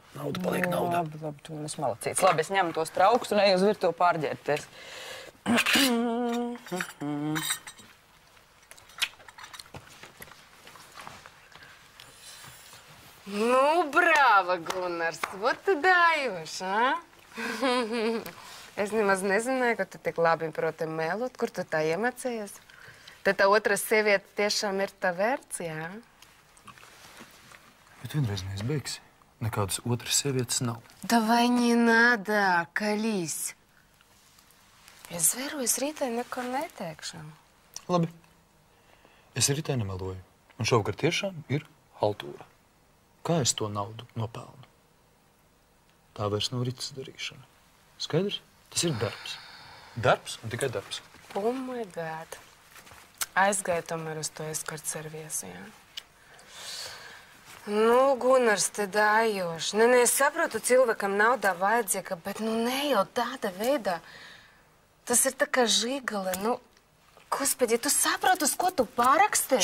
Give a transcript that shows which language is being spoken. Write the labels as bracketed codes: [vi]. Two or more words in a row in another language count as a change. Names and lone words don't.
[lv] Nauda paliek naudā. Labi, tu man esi malacīts. Labi, es ņemu tos traukus un eju uz virtuvi pārģērbties. Nu, brāva, Gunārs, [ru] вот tu даешь, а? [lv] Es nemaz nezināju, ka tu tik labi proti melot, kur tu tā iemācījies. Tad tā otra sieviete tiešām ir tā vērts, jā? Bet vienreiz neizbeigsi. Nekādas otras sievietes nav. [ru] Давай не надо, колись. [lv] Es zveru, es rītā neko neteikšu. Labi. Es rītā nemeloju. Un šovakar tiešām ir haltūra. Kā es to naudu nopelnu? Tā vairs nav ritas darīšana. Skaidrs? Tas ir darbs. Darbs un tikai darbs. [en] Oh my God. [lv] Aizgāju tomēr uz to eskorts serviesu, jā? Nu, Gunārs, te dājoši. Nē, es saprotu, cilvēkam naudā vajadzīga, bet nu ne jau tāda veidā. Tas ir tā kā žigale, nu, Господи, tu saproti, uz ko tu paraksti?